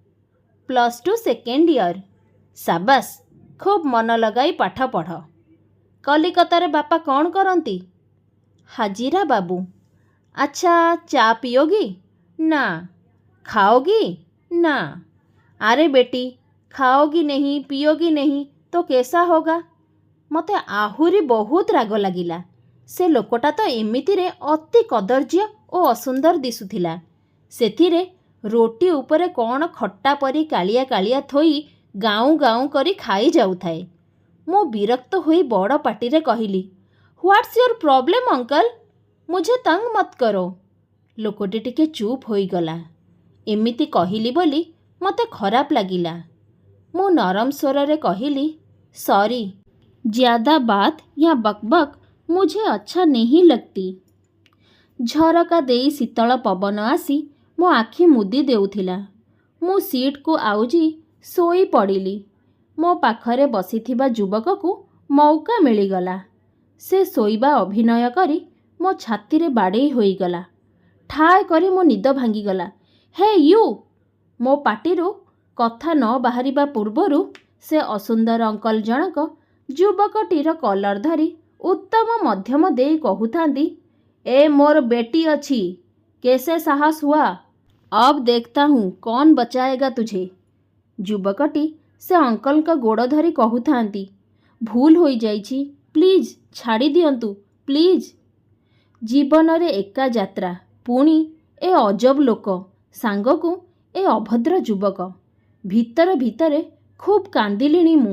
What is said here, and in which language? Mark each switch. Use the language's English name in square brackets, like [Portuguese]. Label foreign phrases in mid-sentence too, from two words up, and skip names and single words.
[Odia] +2 [English] second year. [Odia] ସାବାସ୍, ଖୁବ୍ ମନ ଲଗାଇ ପାଠ ପଢ଼। କଲିକତାରେ ବାପା କ'ଣ କରନ୍ତି? ହାଜିରା ବାବୁ। [Hindi] अच्छा, चाय पिओगी? ना। खाओगी? ना। अरे बेटी, खाओगी नहीं, पिओगी नहीं तो कैसा होगा? [Odia] ମୋତେ ଆହୁରି ବହୁତ ରାଗ ଲାଗିଲା। ସେ ଲୋକଟା ତ ଏମିତିରେ ଅତି କଦର୍ଯ୍ୟ ଓ ଅସୁନ୍ଦର ଦିଶୁଥିଲା। ସେଥିରେ ରୋଟି ଉପରେ କ'ଣ ଖଟା ପରି କାଳିଆ କାଳିଆ ଥୋଇ ଗାଉଁ ଗାଉଁ କରି ଖାଇ ଯାଉଥାଏ। ମୁଁ ବିରକ୍ତ ହୋଇ ବଡ଼ ପାଟିରେ କହିଲି, [English] what's your problem uncle? [Hindi] मुझे तंग मत करो। [Odia] ଲୋକଟି ଟିକେ ଚୁପ୍ ହୋଇଗଲା। ଏମିତି କହିଲି ବୋଲି ମୋତେ ଖରାପ ଲାଗିଲା। ମୁଁ ନରମ ସ୍ୱରରେ କହିଲି, ସରି, [Hindi] ज़्यादा बात या बकबक मुझे अच्छा नहीं लगती। [Odia] ଝରକା ଦେଇ ଶୀତଳ ପବନ ଆସି ମୋ ଆଖି ମୁଦି ଦେଉଥିଲା। ମୁଁ ସିଟ୍କୁ ଆଉଜି ଶୋଇ ପଡ଼ିଲି। ମୋ ପାଖରେ ବସିଥିବା ଯୁବକକୁ ମଉକା ମିଳିଗଲା। ସେ ଶୋଇବା ଅଭିନୟ କରି ମୋ ଛାତିରେ ବାଡ଼େଇ ହୋଇଗଲା। ଠାଏ କରି ମୋ ନିଦ ଭାଙ୍ଗିଗଲା। [English] hey you! [Odia] ମୋ ପାଟିରୁ କଥା ନ ବାହାରିବା ପୂର୍ବରୁ ସେ ଅସୁନ୍ଦର ଅଙ୍କଲ ଜଣକ ଯୁବକଟିର କଲର ଧରି ଉତ୍ତମ ମଧ୍ୟମ ଦେଇ କହୁଥାନ୍ତି, ଏ ମୋର ବେଟି ଅଛି, [Hindi] कैसे साहस हुआ? अब देखता हूँ कौन बचाएगा तुझे। [Odia] ଯୁବକଟି ସେ ଅଙ୍କଲଙ୍କ ଗୋଡ଼ ଧରି କହୁଥାନ୍ତି, ଭୁଲ ହୋଇଯାଇଛି, ପ୍ଲିଜ୍ ଛାଡ଼ି ଦିଅନ୍ତୁ, ପ୍ଲିଜ୍। ଜୀବନରେ ଏକା ଯାତ୍ରା, ପୁଣି ଏ ଅଜବ ଲୋକ, ସାଙ୍ଗକୁ ଏ ଅଭଦ୍ର ଯୁବକ। ଭିତରେ ଭିତରେ ଖୁବ୍ କାନ୍ଦିଲିଣି ମୁଁ।